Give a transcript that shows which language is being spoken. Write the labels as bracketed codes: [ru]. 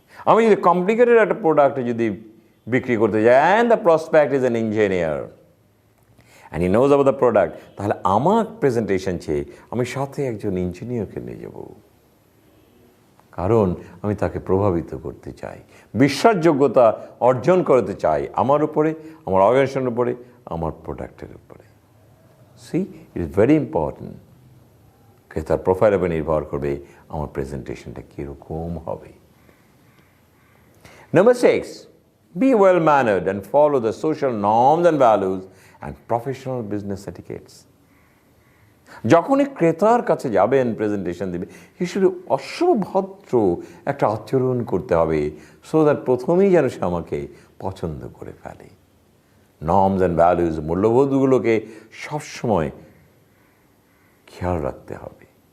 [bn] আমি যদি কমপ্লিকেটেড একটা প্রোডাক্ট যদি বিক্রি করতে যাই, [en] and the prospect is an engineer and he knows about the product, [bn] তাহলে আমার প্রেজেন্টেশন চেয়ে আমি সাথে একজন ইঞ্জিনিয়ারকে নিয়ে যাব, কারণ আমি তাকে প্রভাবিত করতে চাই, বিশ্বাসযোগ্যতা অর্জন করতে চাই আমার উপরে, আমার অর্গানাইজেশনের উপরে, আমার প্রোডাক্টের উপরে। [en] See, it is very important. [bn] ক্রেতার প্রোফাইলের উপর নির্ভর করবে আমার প্রেজেন্টেশনটা কীরকম হবে। [en] Number 6, be well-mannered and follow the social norms and values and professional business etiquettes. [bn] যখনই ক্রেতার কাছে যাবেন প্রেজেন্টেশন দেবে, হিসেবে অসভদ্র একটা আচরণ করতে হবে, [en] so that [bn] প্রথমেই যেন সে আমাকে পছন্দ করে ফেলে। [en] norms and values, [bn] মূল্যবোধগুলোকে সবসময় খেয়াল রাখতে হবে।